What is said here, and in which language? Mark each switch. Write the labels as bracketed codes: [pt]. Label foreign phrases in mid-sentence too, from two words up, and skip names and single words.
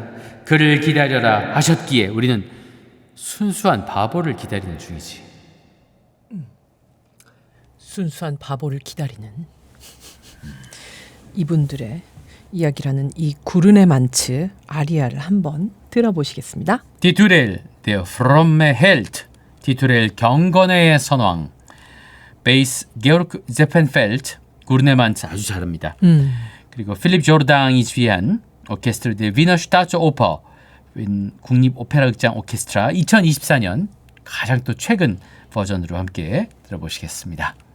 [ko] 그를 기다려라 하셨기에 우리는 순수한 바보를 기다리는 중이지. 순수한 바보를 기다리는 이분들의 이야기라는 이 구르네만츠 아리아를 한번 들어보시겠습니다. [de] 티투렐 der fromme Held, [ko] 티투렐 경건의 선왕, 베이스 게오르크 제펜펠트, 구르네만츠 아주 잘합니다. 그리고 필립 조르당이 지휘한 오케스트라 대 위너 슈타츠오퍼 국립 오페라 극장 오케스트라 2024년 가장 또 최근 버전으로 함께 들어보시겠습니다.